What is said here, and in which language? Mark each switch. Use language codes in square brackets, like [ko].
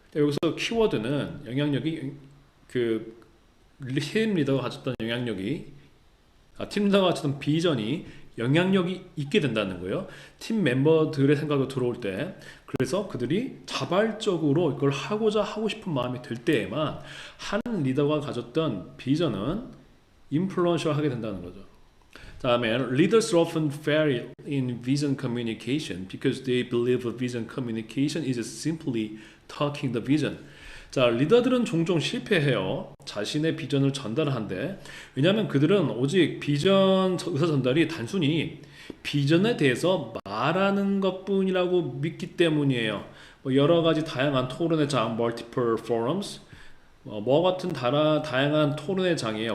[ko] 여기서 키워드는 영향력이 팀 리더가 가졌던 팀 리더가 가졌던 비전이 영향력이 있게 된다는 거예요. 팀 멤버들의 생각으로 들어올 때, 그래서 그들이 자발적으로 이걸 하고 싶은 마음이 들 때에만 한 리더가 가졌던 비전은 인플루언셜하게 된다는 거죠. 다음에 [en] leaders often fail in vision communication because they believe vision communication is simply talking the vision. [ko] 자, 리더들은 종종 실패해요. 자신의 비전을 전달하는데, 왜냐하면 그들은 오직 비전 의사 전달이 단순히 비전에 대해서 말하는 것뿐이라고 믿기 때문이에요. 여러 가지 다양한 토론의 장, [en] multiple forums, [ko] 같은 다양한 토론의 장이에요.